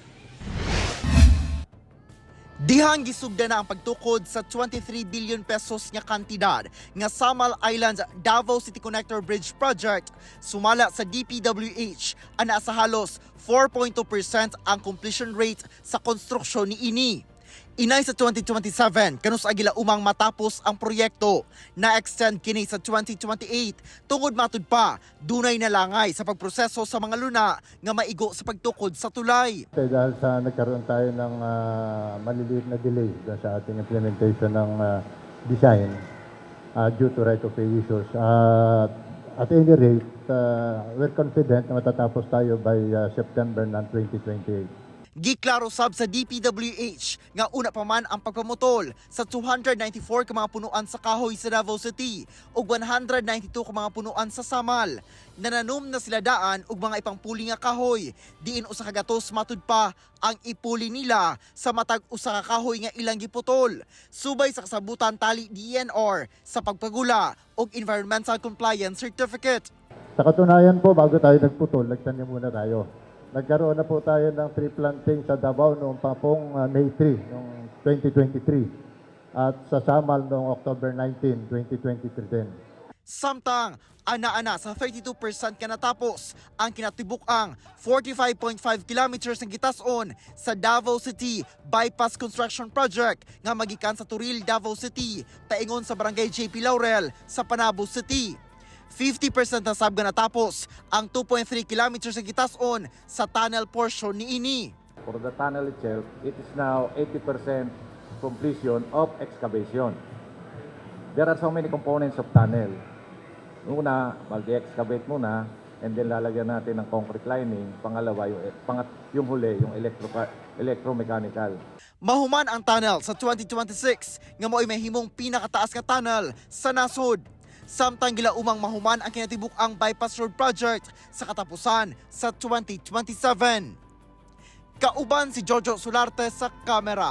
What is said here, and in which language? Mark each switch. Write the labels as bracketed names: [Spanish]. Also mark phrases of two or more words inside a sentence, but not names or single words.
[Cebuano] Dihang gisugda na ang pagtukod sa 23 billion pesos nga kantidad nga Samal Island Davao City Connector Bridge Project, sumala sa DPWH ana sa halos 4.2% ang completion rate sa konstruksyon ni ini. Inay sa 2027 kanus agila umang matapos ang proyekto, na-extend kini sa 2028 tungod matud pa dunay nalangay sa pagproseso sa mga luna nga maigo sa pagtukod sa tulay. [Filipino] Dahil sa nagkaroon tayo ng maliliit na delay sa ating implementation ng design [English] due to right-of-way issues. At any rate, we're confident [Filipino] na matatapos tayo [English] by September ng 2028. [Cebuano] Giklaro sab sa DPWH nga una pa man ang pagpamutol sa 294 ka mga punuan sa kahoy sa Davao City ug 192 ka mga punuan sa Samal. Nananom na sila daan og mga ipangpuli nga kahoy. Diin usa ka gatos matud pa ang ipuli nila sa matag usa ka kahoy nga ilang giputol. Subay sa kasabutan tali DNR sa pagpagula og Environmental Compliance Certificate. [Filipino] Sa katunayan po, bago tayo nagputol, nagtanim muna tayo. Nagkaroon na po tayo ng [English] tree planting [Filipino] sa Davao noong pong May 3, noong 2023. At sa Samal noong October 19, 2023 din. [Cebuano] Samtang ana-ana sa 32% ka natapos ang kinatibuk-ang 45.5 kilometers ng gitason sa Davao City Bypass Construction Project nga magikan sa Turil, Davao City, paingon sa Barangay JP Laurel sa Panabo City. 50% na sabga natapos ang 2.3 kilometers ng gitason sa [English] tunnel portion [Cebuano] ni ini. [English] For the tunnel itself, it is now 80% completion of excavation. There are so many components of tunnel. [Filipino] Una, mag-excavate muna, [English] and then [Filipino] lalagyan natin ng concrete lining. Pangalawa, yung huli, yung electromechanical. [Cebuano] Mahuman ang tunnel sa 2026 nga mo'y mahimong pinakataas nga tunnel sa nasod. Samtang gila umang mahuman ang kinatibuk ang [English] bypass road project [Cebuano] sa katapusan sa 2027. Kauban si Jojo Solarte sa kamera.